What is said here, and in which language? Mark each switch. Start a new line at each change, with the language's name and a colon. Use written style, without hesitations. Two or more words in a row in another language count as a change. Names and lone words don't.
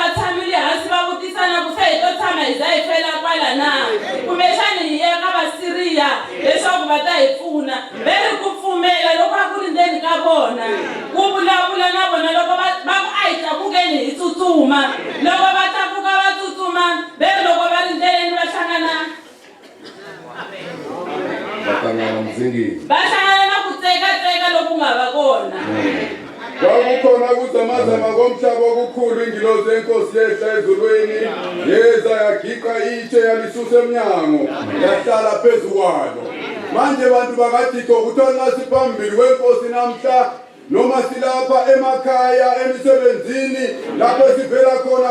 Tsonga: tshamile hansi va vutisana ku se hi to tshama hi za hi fela kwala na kumbexani hi ya ka vasiriya leswaku va ta hi pfuna ve ri ku pfumela loko a ku ri ndzeni ka vona ku vulavula na vona loko va ku a hi tlakukeni hi tsutsuma loko va tlakuka va tsutsuma ve ri loko va ri ndleleni va hlangana na ku tsekatseka loku nga va kona
North Ndebele: kwakukhona kuzamazama komhlaba okukhulu ingilosi yenkosi yehla ezulwini yeza yagiqa itshe yalisusa emnyango yahlala phezu kwalo manje bantu bakaThixo kuthiwa nxa siphambili kwenkosi namhla noma silapha emakhaya emisebenzini lapho sivela khona